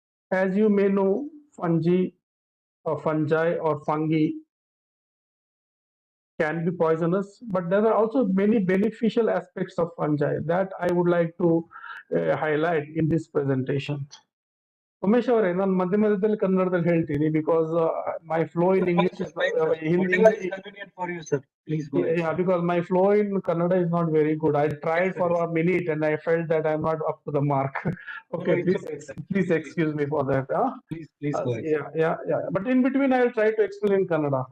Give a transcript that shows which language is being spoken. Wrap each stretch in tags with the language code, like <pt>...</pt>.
<en>As you may know, fungi or fungi can be poisonous, but there are also many beneficial aspects of fungi that I would like to highlight in this presentation.</en> <kn>Umesh ಅವರೇ ನಾನು ಮಧ್ಯದಲ್ಲಿ ಕನ್ನಡದಲ್ಲಿ ಹೇಳ್ತೀನಿ</kn> <en>Because my flow in English Whatever is convenient for you, sir. Please go ahead. yeah, because my flow in Kannada is not very good. I tried for a minute and I felt that I'm not up to the mark. Okay, No, it's okay, sir. please excuse me for that. Please go ahead. Yeah. But in between, I will try to explain in Kannada.</en>